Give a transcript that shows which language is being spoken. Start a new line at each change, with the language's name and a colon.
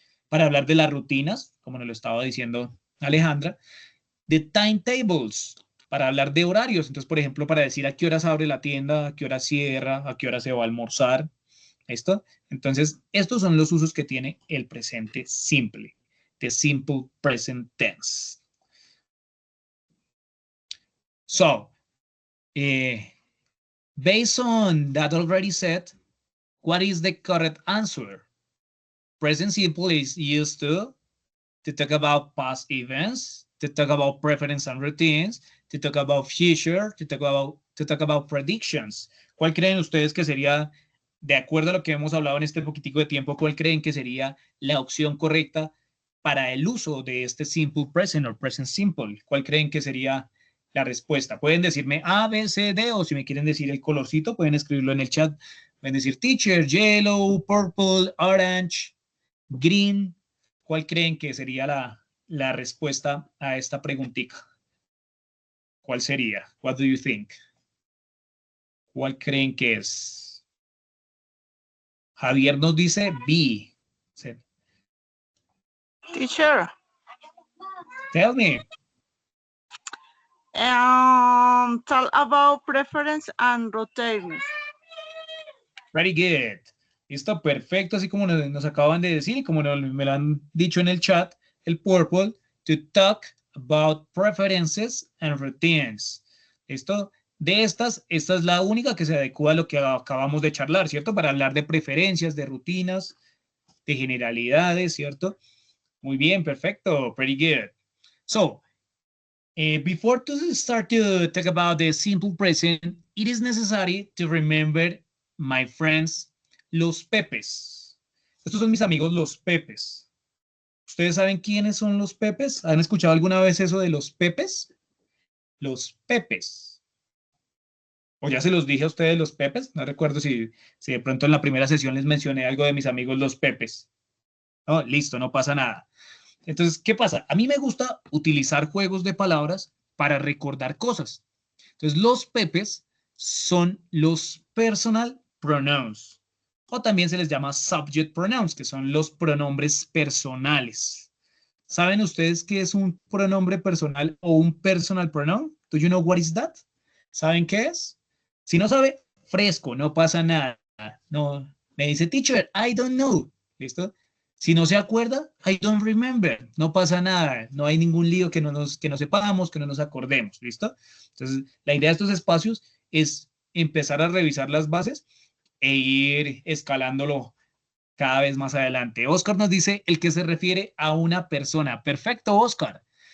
Spanish: Para hablar de las rutinas, como nos lo estaba diciendo Alejandra, de timetables, para hablar de horarios. Entonces, por ejemplo, para decir a qué horas abre la tienda, a qué hora cierra, a qué hora se va a almorzar. ¿Listo? Entonces, estos son los usos que tiene el presente simple,
English: the simple present tense. So, based on that already said, what is the correct answer? Present simple is used to talk about past events, to talk about preference and routines, to talk about future, to talk about predictions.
Spanish: ¿Cuál creen ustedes que sería, de acuerdo a lo que hemos hablado en este poquitico de tiempo, cuál creen que sería la opción correcta para el uso de este simple present o present simple? ¿Cuál creen que sería la respuesta? Pueden decirme A, B, C, D, o si me quieren decir el colorcito, pueden escribirlo en el chat. Pueden decir teacher, yellow, purple, orange, green. ¿Cuál creen que sería la respuesta a esta preguntita? ¿Cuál sería?
English: What do you think?
Spanish: ¿Cuál creen que es? Javier nos dice B.
English: Teacher. Tell me. Talk about preference and routines. Very good.
Spanish: Listo, perfecto, así como nos acaban de decir, como me lo han dicho en el chat, el purple,
English: to talk about preferences and routines.
Spanish: ¿Listo? De esta es la única que se adecua a lo que acabamos de charlar, ¿cierto? Para hablar de preferencias, de rutinas, de generalidades, ¿cierto? Muy bien, perfecto,
English: pretty good. So, before to start to talk about the simple present, it is necessary to remember my friends, los Pepes.
Spanish: Estos son mis amigos, los Pepes. ¿Ustedes saben quiénes son los Pepes? ¿Han escuchado alguna vez eso de los Pepes? Los Pepes. O ya se los dije a ustedes los Pepes. No recuerdo si de pronto en la primera sesión les mencioné algo de mis amigos, los Pepes. No, listo, no pasa nada. Entonces, ¿qué pasa? A mí me gusta utilizar juegos de palabras para recordar cosas. Entonces, los Pepes son los personal pronouns, o también se les llama subject pronouns, que son los pronombres personales. ¿Saben ustedes qué es un pronombre personal o un personal pronoun?
English: Do you know what is that?
Spanish: ¿Saben qué es? Si no sabe, fresco, no pasa nada. No, me dice, teacher,
English: I don't know.
Spanish: ¿Listo? Si no se acuerda,
English: I don't remember.
Spanish: No pasa nada. No hay ningún lío que no sepamos, que no nos acordemos. ¿Listo? Entonces, la idea de estos espacios es empezar a revisar las bases e ir escalándolo cada vez más adelante. Oscar nos dice el que se refiere a una persona. Perfecto, Oscar.